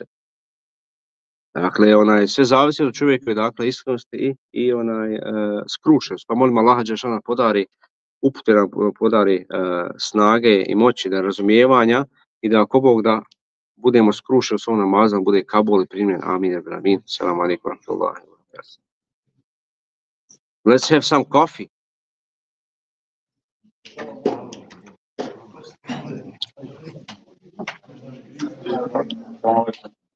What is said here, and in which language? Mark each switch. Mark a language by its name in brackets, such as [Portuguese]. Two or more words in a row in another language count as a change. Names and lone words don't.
[Bosnian] Dakle, sve zavisi od čovjeka, dakle, iskrenosti i skrušenost. Pa molim Allaha dželešana podari upute, nam podari snage i moći, da razumijevanja i da ako Bog da budemo skrušeni u svom namazu, bude kabul i primljen. Amin. Amin. [Arabic] السلام عليكم ورحمة الله وبركاته. [English] Let's have some coffee.